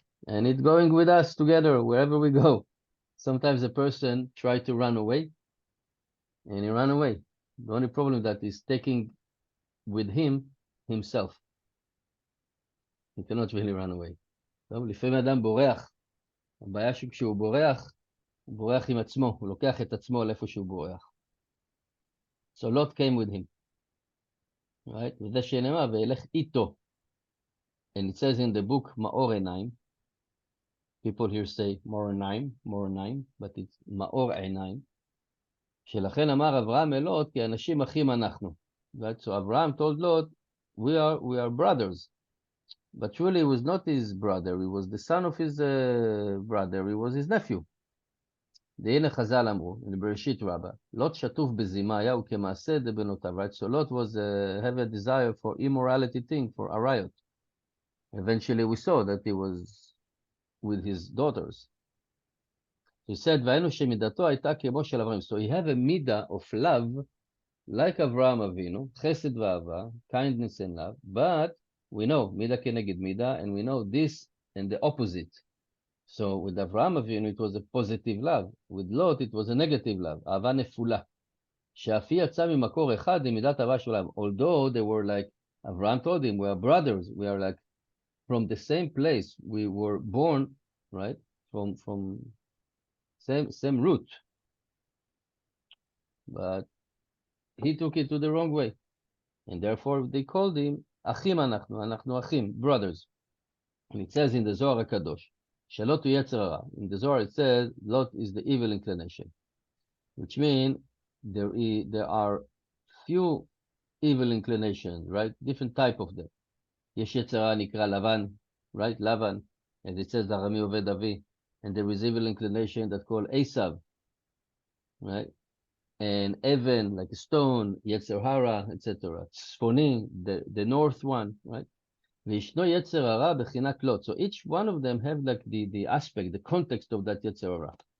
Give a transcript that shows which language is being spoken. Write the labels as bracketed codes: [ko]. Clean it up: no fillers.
[en] And it's going with us together wherever we go. Sometimes a person tries to run away, and he ran away. The only problem that he's taking with him himself. He cannot really run away. [he] טוב, לפעמים אדם בורח. הבעיה שכשהוא בורח, הוא בורח עם עצמו, הוא לוקח את עצמו לאיפה שהוא בורח. [en] So Lot came with him. Right? [he] וזה שנאמר, וילך איתו. [en] And it says in the book, מאור עיניים. People here say מאור עיניים, but it's מאור עיניים. [he] שלכן אמר אברהם אל לוט, כי אנשים אחים אנחנו. [en] Right? So Abraham told Lot, we are brothers. But truly he was not his brother, he was the son of his brother, he was his nephew. [he] והנה חז"ל אמרו, in בראשית רבה, לוט שטוף בזימה היה וכמעשה דבנותיו, right? [en] So Lot was have a desire for immorality thing, for a riot. Eventually we saw that he was with his daughters. He said, [he] והיינו שמידתו הייתה כמו של אברהם. [en] So he have a midah of love, like Avraham Avinu, chesed ואהבה, kindness and love, but we know, midah keneged midah, and we know this and the opposite. So with Avraham Avinu, it was a positive love. With Lot, it was a negative love. [he] אהבה נפולה. שאף היא יצא ממקור אחד למידת אהבה שלהם. [en] Although they were like, Avraham told him, we are brothers, we are like from the same place we were born, right? From same root. But he took it to the wrong way. And therefore they called him Achim אנחנו Achim, brothers. And it says in the Zohar HaKadosh, Shalot Yetzer Hara. In the Zohar it says, Lot is the evil inclination. Which means there are few evil inclinations, right? Different type of them. [he] יש יצר הרע נקרא לבן, right? לבן, as it says, ארמי עובד אבי. [en] And there is evil inclination that called Esav, right? And Evan, like a stone, יצר הרע, etc. [he] צפוני, [en] the north one, [he] right? וישנו יצר הרע בחינת לוט. [en] So each one of them have like the aspect, the context of that יצר הרע.